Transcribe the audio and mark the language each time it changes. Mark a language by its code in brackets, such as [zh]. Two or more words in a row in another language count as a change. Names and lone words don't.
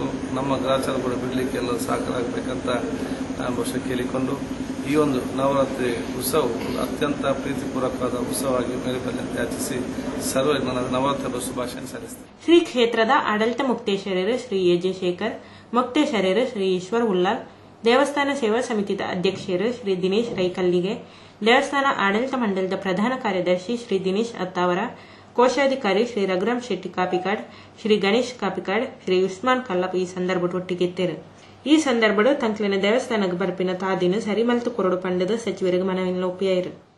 [kn] ನಮ್ಮ ಗ್ರಾಚಾರ ಕೂಡ ಬಿಡಲಿಕ್ಕೆ ಎಲ್ಲ ಸಹಕಾರಬೇಕಂತ ಬಹುಶಃ ಕೇಳಿಕೊಂಡು ಈ ಒಂದು ನವರಾತ್ರಿ ಉತ್ಸವವು ಅತ್ಯಂತ ಪ್ರೀತಿಪೂರ್ವಕವಾದ ಉತ್ಸವವಾಗಿ ಮೇಲೆ ಬಂದಂತೆ ಯಾಚಿಸಿ ಸರ್ವ ನನ್ನ ನವರಾತ್ರಿ ಹಬ್ಬ ಶುಭಾಶಯ ಸಲ್ಲಿಸುತ್ತೇನೆ. [tcy] ಶ್ರೀ ಕ್ಷೇತ್ರದ ಆಡಳಿತ ಮುಕ್ತೇಶ್ವರರು ಶ್ರೀ ಎಜೆ ಶೇಖರ್, ಮುಕ್ತೇಶ್ವರರು ಶ್ರೀ ಈಶ್ವರ್ ಉಲ್ಲಾಲ್, ದೇವಸ್ಥಾನ ಸೇವಾ ಸಮಿತಿಯ ಅಧ್ಯಕ್ಷರು ಶ್ರೀ ದಿನೇಶ್ ರೈಕಲ್ಲಿಗೆ, ದೇವಸ್ಥಾನ ಆಡಳಿತ ಮಂಡಳದ ಪ್ರಧಾನ ಕಾರ್ಯದರ್ಶಿ ಶ್ರೀ ದಿನೇಶ್ ಅತ್ತಾವರ, ಕೋಶಾಧಿಕಾರಿ ಶ್ರೀ ರಘುರಾಮ್ ಶೆಟ್ಟಿ ಕಾಪಿಕಾಡ್, ಶ್ರೀ ಗಣೇಶ್ ಕಾಪಿಕಾಡ್, ಶ್ರೀ ಉಸ್ಮಾನ್ ಕಲ್ಲಪ್ ಈ ಸಂದರ್ಭ ಒಟ್ಟಿಗೆತ್ತೇರು. ಈ ಸಂದರ್ಭಡು ತಂಕ್ಲಿನ ದೇವಸ್ಥಾನಕ್ಕೆ ಬರ್ಪಿನ ತಾದಿನ ಸರಿಮಲ್ತು ಕೊರಡು ಪಂಡದ ಸಚಿವರಿಗೆ ಮನವಿನ ಒಪ್ಪಿಯಾಯಿರು.